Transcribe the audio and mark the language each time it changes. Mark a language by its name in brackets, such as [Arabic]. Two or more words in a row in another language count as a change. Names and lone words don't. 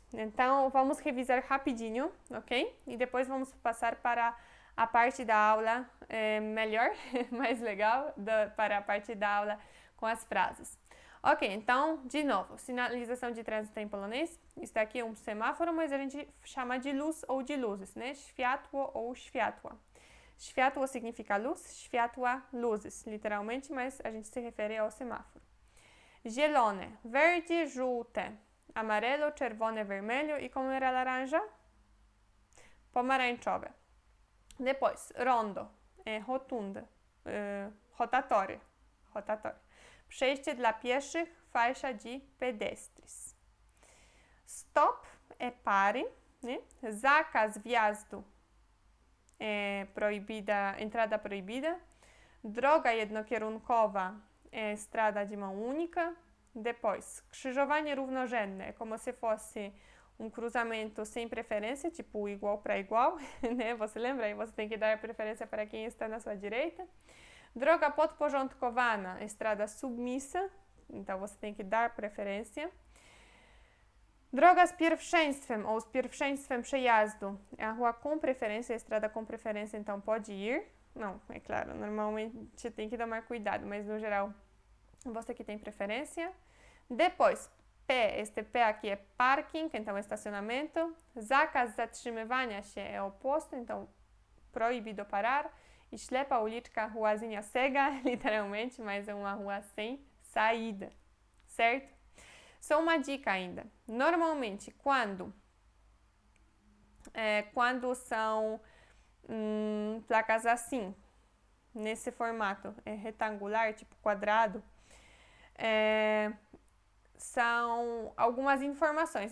[Portuguese] Então, vamos revisar rapidinho, ok? E depois vamos passar para a parte da aula melhor, mais legal, para a parte da aula com as frases. Ok, então, de novo, sinalização de trânsito em polonês. Está aqui um semáforo, mas a gente chama de luz ou de luzes, né? [Polish] Światło ou światła. [Portuguese] Światło significa luz, światła, luzes, literalmente, mas a gente se refere ao semáforo. Zielone, verde, żółte, amarelo, czerwone, vermelho e como era laranja? [Polish] Pomarańczowe. [Portuguese] Depois, rondo, rotunda, rotatória. [Polish] Przejście dla pieszych, [Portuguese] faixa de pedestres. Stop é pare, né? [Polish] Zakaz wjazdu [Portuguese] proibida, entrada proibida. [Polish] Droga jednokierunkowa [Portuguese] é estrada de mão única. Depois, [Polish] krzyżowanie równorzędne, [Portuguese] como se fosse cruzamento sem preferência, tipo igual para igual, né? Você lembra? Aí você tem que dar preferência para quem está na sua direita. [Polish] Droga podporządkowana, [Portuguese] estrada submissa, então você tem que dar preferência. [Polish] Droga z pierwszeństwem [Portuguese] ou [Polish] z pierwszeństwem przejazdu [Portuguese] é a rua com preferência, a estrada com preferência, então pode ir. Não, é claro, normalmente tem que tomar cuidado, mas no geral você que tem preferência. Depois, P, este P aqui é parking, então estacionamento. [Polish] Zakaz zatrzymywania się [Portuguese] é oposto, então proibido parar. E [Polish] ślepa uliczka, [Portuguese] ruazinha cega, literalmente, mas é uma rua sem saída, certo? Só uma dica ainda. Normalmente, quando são placas assim, nesse formato retangular, tipo quadrado, são algumas informações.